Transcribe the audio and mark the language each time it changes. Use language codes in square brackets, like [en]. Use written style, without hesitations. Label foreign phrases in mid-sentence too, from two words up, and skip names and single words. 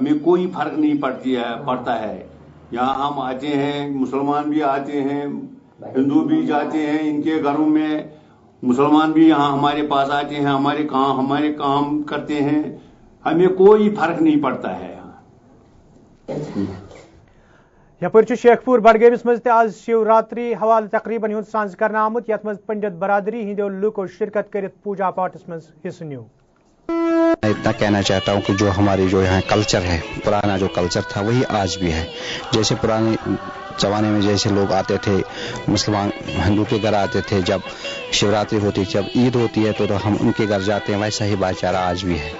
[hi] हमें कोई फर्क नहीं पड़ता है। यहाँ हम आते हैं, मुसलमान भी आते हैं, हिंदू भी जाते हैं इनके घरों में, मुसलमान भी यहाँ हमारे पास आते हैं, हमारे काम करते हैं, हमें कोई फर्क नहीं पड़ता है। [ks] यपर शेखपुर बडगेमिस मज आज शिवरात्रि हवाल तकरीबन हुंद सांझ करना आमुत यथ मज पंडित बरादरी हिंदो लूको शिरकत कर पूजा पाठस मज हिस्सा न्यू। [hi] मैं इतना कहना चाहता हूँ कि जो हमारे जो यहाँ कल्चर है, पुराना जो कल्चर था वही आज भी है। जैसे पुराने जमाने में जैसे लोग आते थे, मुसलमान हिंदू के घर आते थे, जब शिवरात्रि होती, जब ईद होती है तो हम उनके घर जाते हैं, वैसा ही भाईचारा आज भी है।